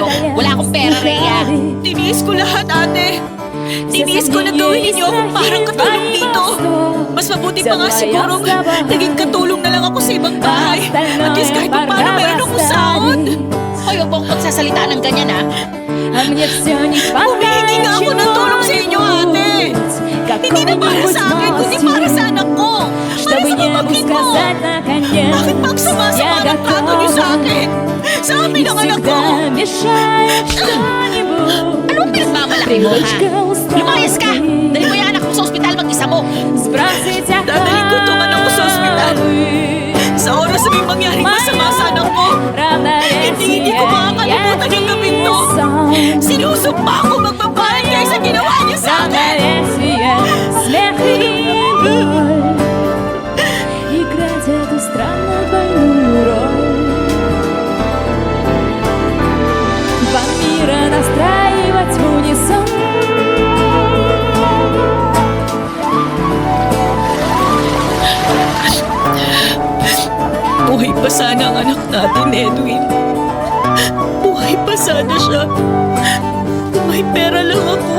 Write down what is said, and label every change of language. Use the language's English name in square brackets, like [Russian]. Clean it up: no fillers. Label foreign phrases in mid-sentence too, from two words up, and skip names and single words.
[Filipino] Wala akong pera, Rhea. Tiniis ko lahat, ate. Tiniis ko na gawin ninyo akong parang katulong dito. Mas mabuti pa nga siguro naging katulong na lang ako sa ibang bahay. [English] At least [Filipino] kahit pa paano meron akong sahod. Hoy, huwag mo akong magsasalita ng ganyan ha. [Russian] А мне все не [Filipino] Humihingi nga ako ng tulong sa inyo, ate. Hindi na para sa akin, kundi para sa anak ko. Para [Russian] Чтобы [Filipino] sa [Russian] небу [Filipino] pamangkin ko. [Russian] сказать наконец, [Filipino] Bakit pag sumasama ng trato niyo sa akin? Sa amin ang anak ko. [Russian] всегда мешает что-нибудь. [Filipino] Anong pinagmamalaki mo, ha? Lumayas ka! Dali mo yung anak mo sa ospital mag-isa mo. [Russian] Сбросить [Filipino] Dadalhin ko tong anak ko sa ospital. Sa oras na may mangyaring masama sa anak ko, hindi ko makakalimutan yung gabing to. Sinusumpa ako magbabayad kayo sa ginawa niya sa akin. [Russian] Смех и боль, играть эту странную двойную роль, два мира настраивать в унисон. [Filipino] Buhay pa sana ang anak natin, Edwin. Buhay pa sana siya. Kung may pera lang ako.